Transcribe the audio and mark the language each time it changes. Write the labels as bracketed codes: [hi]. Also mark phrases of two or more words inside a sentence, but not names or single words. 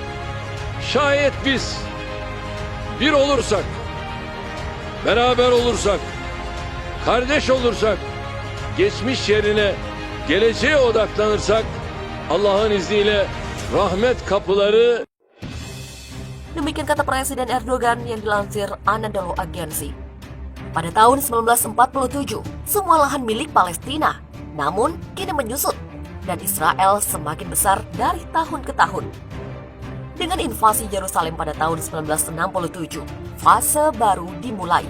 [tr] Şayet biz bir olursak, beraber olursak, kardeş olursak, geçmiş yerine geleceğe odaklanırsak, Allah'ın izniyle rahmet kapıları. [id] Demikian kata Presiden Erdogan yang dilansir Anadolu Agency. Pada tahun 1947, semua lahan milik Palestina, namun kini menyusut dan Israel semakin besar dari tahun ke tahun. Dengan invasi Yerusalem pada tahun 1967, fase baru dimulai.